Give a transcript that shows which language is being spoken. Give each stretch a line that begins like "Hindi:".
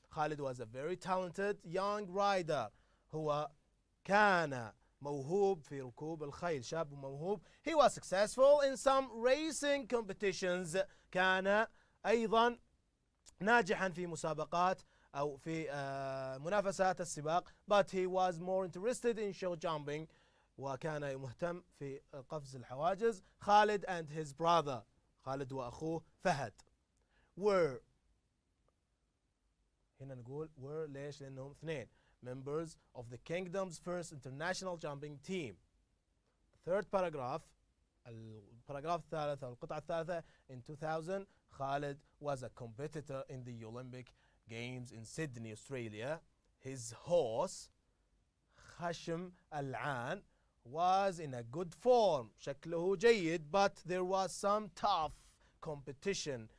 English: Khalid was a very talented young rider.
Arabic: هو كان موهوب في ركوب الخيل. شاب موهوب.
English: He was successful in some racing competitions.
Arabic: كان أيضا ناجحا في مسابقات أو في منافسات السباق.
English: But he was more interested in show jumping.
Arabic: وكان مهتم في قفز الحواجز.
English: خالد and his brother.
Arabic: خالد وأخوه فهد.
English: were
Arabic: هنا نقول
English: were
Arabic: ليش؟ لأنهم اثنين
English: members of the kingdom's first international jumping team. third paragraph
Arabic: الباراجراف الثالث أو القطعة الثالثة.
English: in 2000 Khalid was a competitor in the Olympic Games in Sydney, Australia. His horse خشم العان was in a good form.
Arabic: شكله جيد.
English: but there was some tough competition.